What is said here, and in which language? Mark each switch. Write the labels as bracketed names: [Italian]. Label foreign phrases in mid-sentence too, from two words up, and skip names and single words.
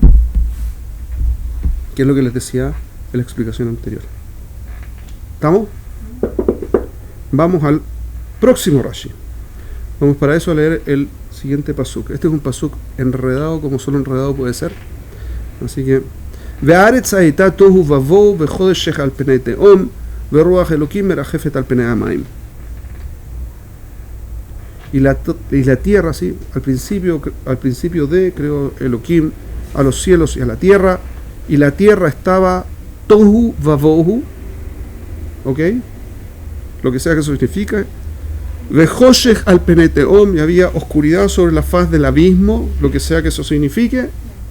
[Spanish] Que es lo que les decía en la explicación anterior. ¿Estamos? Vamos al próximo Rashi. Vamos para eso a leer el siguiente pasuk. Este es un pasuk enredado como solo enredado puede ser. [Hebrew] Así que והארץ הייתה תוהו ובוהו וחודש על פני תהום ורוח אלוקים מרחפת על פני המים. [Spanish] Y la tierra, sí, al principio de creó Elohim a los cielos y a la tierra, y la tierra estaba [Hebrew] תוהו ובוהו, [Spanish] ¿ok? Lo que sea que eso significa. [Hebrew] וחושך על פני תהום, [Spanish] y había oscuridad sobre la faz del abismo, lo que sea que eso signifique.